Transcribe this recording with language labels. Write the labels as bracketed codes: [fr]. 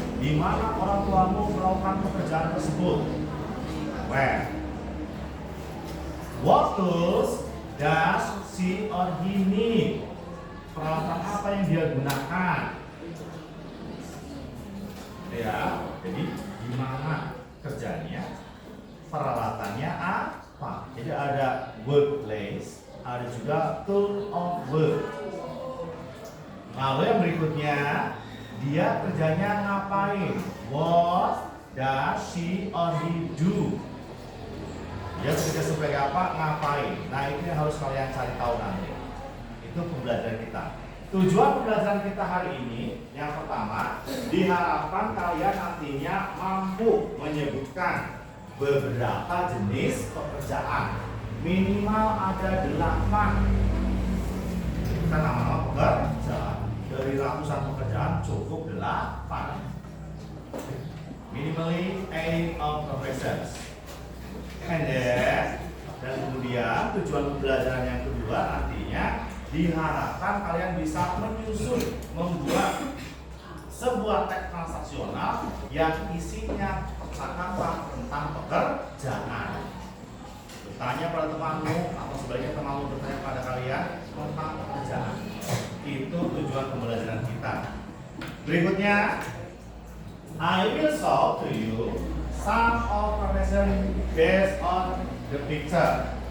[id] Di mana orang tuamu melakukan pekerjaan tersebut? [en] Where? What tools does she or he need? [id] Peralatan apa yang dia gunakan? Ya, jadi di mana kerjanya, peralatannya apa? Jadi ada workplace, ada juga tool of work. Lalu yang berikutnya, dia kerjanya ngapain? [en] What does she or he do? [id] Dia bekerja sebagai apa? Ngapain? Nah, itu yang harus kalian cari tahu nanti. Itu pembelajaran kita. Tujuan pembelajaran kita hari ini, yang pertama, diharapkan kalian nantinya mampu menyebutkan beberapa jenis pekerjaan. Minimal ada 8. Kita nama-nama pekerjaan. Dari ratusan pekerjaan cukup 8. [en] Minimally 8 of professions. And then, [id] dan kemudian tujuan pembelajaran yang kedua nantinya diharapkan kalian bisa menyusun, membuat sebuah teks transaksional yang isinya kata-kata tentang pekerjaan. Bertanya pada temanmu atau sebaliknya temanmu bertanya pada kalian tentang pekerjaan. Itu tujuan pembelajaran kita. [en] Berikutnya, I will show to you some of profession based on the picture.